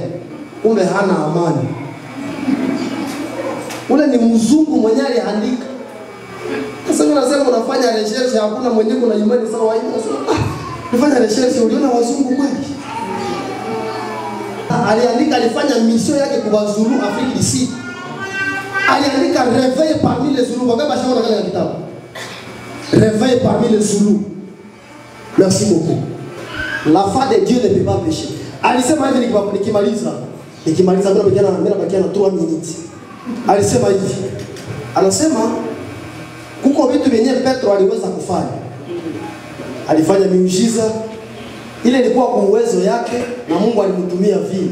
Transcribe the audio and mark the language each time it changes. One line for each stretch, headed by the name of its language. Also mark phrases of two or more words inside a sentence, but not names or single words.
Swahili: Kumbe hana amani. Ule ni mzungu mwenye aliandika. Sasa unasema unafanya research hakuna mwenye kuna imani sawa hivi. Unafanya research uliona wazungu kweli? Aliandika alifanya mission yake kwa Zulu Afrique du Sud.
French: Aliandika réveil parmi les Zoulous.
Swahili: Wakati bashaona kale kitabu.
French: Réveil parmi les Zoulous. Merci beaucoup. La foi de Dieu ne peut pas pécher.
Swahili: Alisema hivi nikimaliza mimi nabakia na 3 minutes. Alisema hivi. Anasema kuko vitu vyenye Petro aliweza kufanya. Alifanya miujiza. Ile ilikuwa kwa uwezo yake na Mungu alimtumia vile.